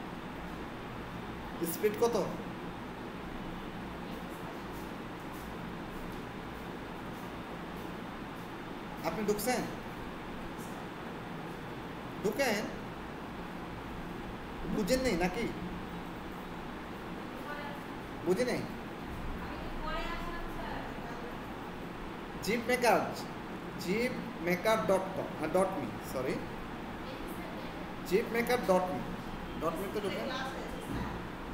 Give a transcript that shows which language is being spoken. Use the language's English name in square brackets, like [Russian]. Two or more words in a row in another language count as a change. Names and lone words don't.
[Bangla] স্পিড কত? আপনি ঢুকছেন? ঢুকেন, বুঝেন নেই নাকি? বুঝি নেই? jeepmaker.com .me, সরি, jeepmaker.me তে ঢুকেন।